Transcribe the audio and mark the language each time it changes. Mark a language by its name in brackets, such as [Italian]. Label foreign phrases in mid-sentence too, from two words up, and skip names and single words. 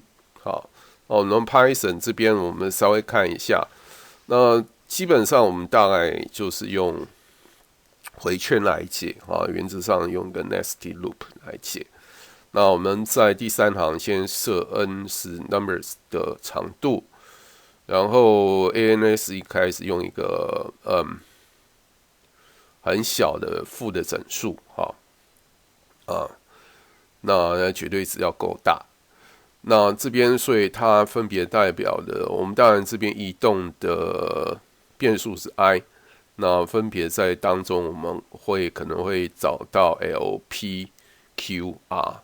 [Chinese] 好，我們 Python 這邊我們稍微看一下。那基本上我們大概就是用回圈來解原則上用個 [English] nested loop [Chinese] 來解。那我們在第三行先設 n 是 numbers 的長度，然後 ans 一開始用一個很小的負的整數那絕對值要夠大。那這邊所以它分別代表的，我們當然這邊移動的變數是 i， 那分別在當中我們可能會找到 l、p、q、r。